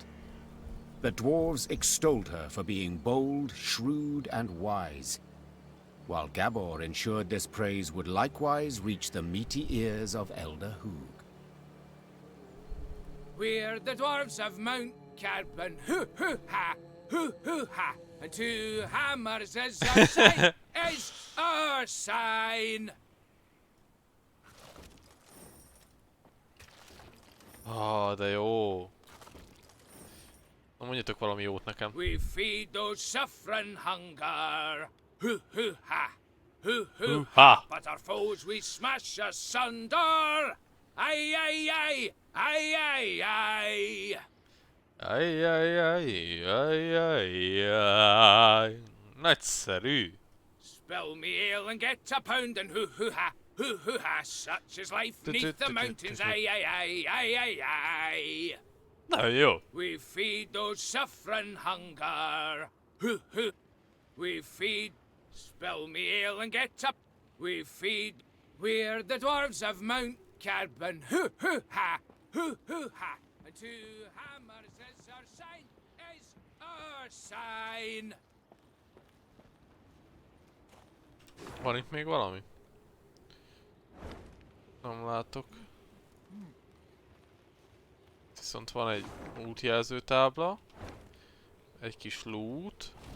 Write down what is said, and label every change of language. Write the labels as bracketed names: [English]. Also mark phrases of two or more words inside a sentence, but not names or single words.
[English] The dwarves extolled her for being bold, shrewd, and wise, while Gabor ensured this praise would likewise reach the meaty ears of Elder Hoog. We're the dwarves of Mount Carbon, hoo-hoo-ha, hoo-hoo-ha, and 2 hammers is our sign, is our sign. [Hungarian] Ah, de jó. Na mondjatok valami jót nekem. [English] We feed those suffering hunger, hoo-hoo-ha, hoo-hoo-ha, but our foes we smash asunder. Ay, ay, ay, ay, ay, ay. Ay, ay, ay, ay, ay, ay. [Hungarian] Nagyszerű. [English] Spill me ale and get a pound and hoo-hoo-ha, Hoo-hoo-ha, such is life neath the mountains, aye, aye, aye, aye, aye, aye. [Hungarian] Nagyon jó. [English] We feed those suffering hunger. Hoo-hoo. We feed, spill me ale and get up. We feed, we're the dwarves of Mount Carbon. Hoo-hoo-ha, hoo-hoo-ha. And 2 hammers is our sign, is our sign. [Hungarian] Van itt még valami? Nem látok. Viszont van egy útjelző tábla. Egy kis loot.